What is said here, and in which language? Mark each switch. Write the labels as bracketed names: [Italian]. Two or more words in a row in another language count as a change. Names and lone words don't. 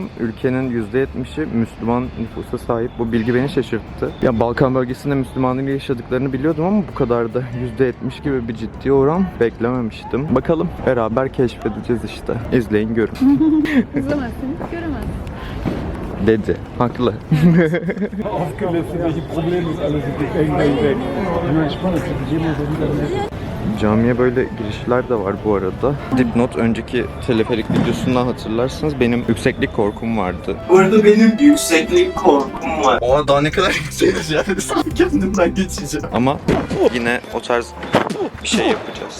[Turkish] Ülkenin %70'i Müslüman nüfusa sahip. Bu bilgi beni şaşırttı. Ya Balkan bölgesinde Müslümanlığı yaşadıklarını biliyordum ama bu kadar da %70 gibi bir ciddi oran beklememiştim. Bakalım, beraber keşfedeceğiz işte. İzleyin, görün. İzlemezseniz göremezsiniz. Dedi. Haklı. [German] Aufgelöst, welche Probleme es alles gibt, irgendwann weg. Nur spannend, die Demos wieder. [Turkish] Camiye böyle girişler de var bu arada. Dipnot, önceki teleferik videosundan hatırlarsınız, benim yükseklik korkum vardı. Bu arada benim yükseklik korkum var. Oha, daha ne kadar yükseğiz yani. Kendimden geçeceğim. Ama yine o tarz bir şey yapacağız.